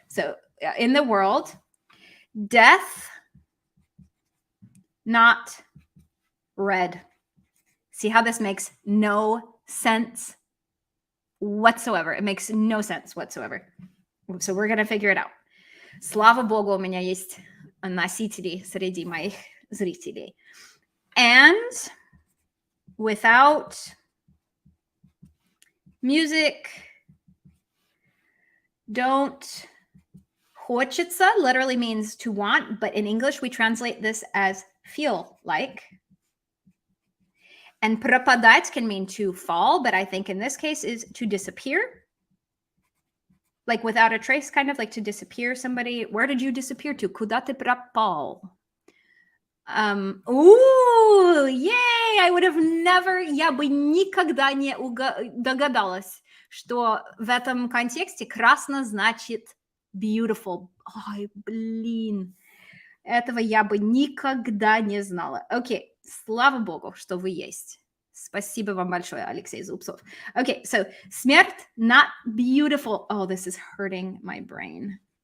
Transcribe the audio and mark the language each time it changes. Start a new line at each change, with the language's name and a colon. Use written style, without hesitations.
English: So in the world, death, not red. See how this makes no sense whatsoever. It makes no sense whatsoever. So we're going to figure it out.
Russian: Слава богу, у меня есть носители среди моих зрителей.
English: And without music, don't хочется literally means to want, but in English we translate this as feel like. And пропадать can mean to fall, but I think in this case is to disappear. Like without a trace, kind of like to disappear. Somebody, where did you disappear to?
Russian: Куда ты пропал? Ooh, yay!
English: I would have never,
Russian: я бы никогда не догадалась, что в этом контексте красно значит beautiful. Ой, блин. Этого я бы никогда не знала. Окей, слава богу, что вы есть. Спасибо вам большое, Алексей Зубцов.
English: Okay, so смерть, not beautiful. Oh, this is hurting my brain.